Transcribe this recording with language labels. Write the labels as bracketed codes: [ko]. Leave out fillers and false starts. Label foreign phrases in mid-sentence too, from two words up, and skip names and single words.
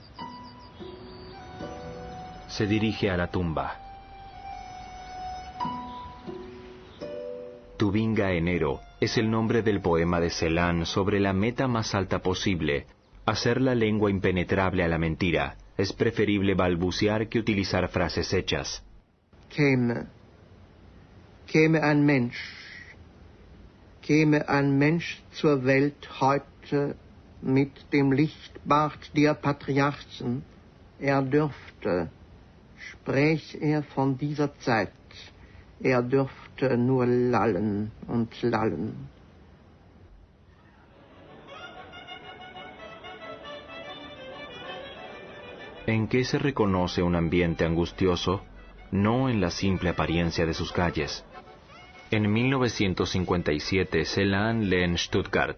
[es] Se dirige a la tumba. Tubinga enero es el nombre del poema de Celan sobre la meta más alta posible, hacer la lengua impenetrable a la mentira. Es preferible balbucear que utilizar frases hechas. [de] Käme ein Mensch zur Welt heute mit dem Lichtbart der Patriarchen, dürfte, spräch von dieser Zeit, dürfte nur lallen und lallen. [es] ¿En qué se reconoce un ambiente angustioso? No en la simple apariencia de sus calles. En 1957, Celan lee en Stuttgart.